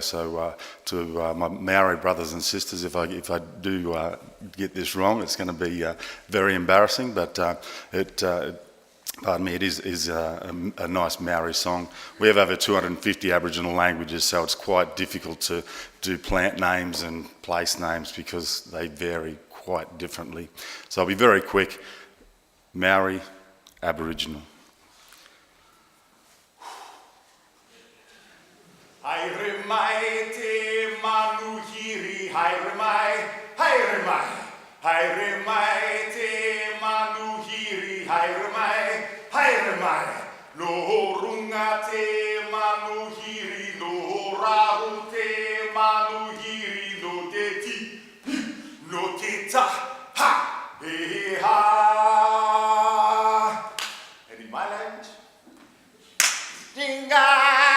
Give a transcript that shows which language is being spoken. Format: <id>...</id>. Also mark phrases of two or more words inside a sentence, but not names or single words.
<en>So to my Maori brothers and sisters, if I do get this wrong, it's going to be very embarrassing. But pardon me, it is a nice Maori song. We have over 250 Aboriginal languages, so it's quite difficult to do plant names and place names because they vary quite differently. So I'll be very quick. Maori, Aboriginal.</en> <mi>Haere mai te manuhiri, haere mai, haere mai. Haere mai te manuhiri, haere mai, haere mai. Lo runga te manuhiri, lo raru te manuhiri, lo te ti, lo te ta, ha, he ha.</mi> <en>And in my language, Jinga.</en>